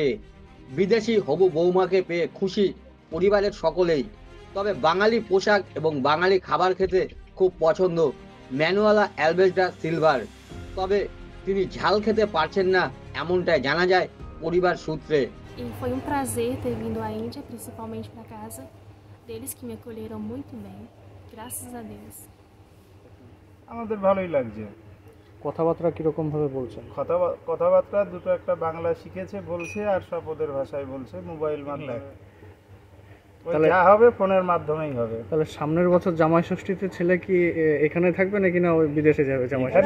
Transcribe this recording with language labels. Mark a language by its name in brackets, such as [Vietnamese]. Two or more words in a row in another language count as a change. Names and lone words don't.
[Bangla] বিদেশি হবু বৌমাকে পেয়ে খুশি পরিবারের সকলেই। তবে বাঙালি পোশাক এবং বাঙালি খাবার খেতে খুব পছন্দ ম্যানুয়ালা অ্যালভেজ দা সিলভার। তবে তিনি ঝাল খেতে পারছেন না এমনটাই জানা যায় পরিবার সূত্রে। [Portuguese] E foi um prazer ter vindo à Índia, principalmente para casa deles que me acolheram muito bem, graças a Deus. [Bangla] আমাদের ভালোই লাগছে। কথাবার্তা কিরকম ভাবে বলছেন? কথাবার্তা দুটো একটা বাংলা শিখেছে বলছে, আর সব ওদের ভাষায় বলছে, মোবাইল মাধ্যমে। তাহলে যা হবে ফোনের মাধ্যমেই হবে। তাহলে সামনের বছর জামাই ষষ্ঠীতে ছেলে কি এখানে থাকবে নাকি না ওই বিদেশে যাবে জামাই ষষ্ঠী?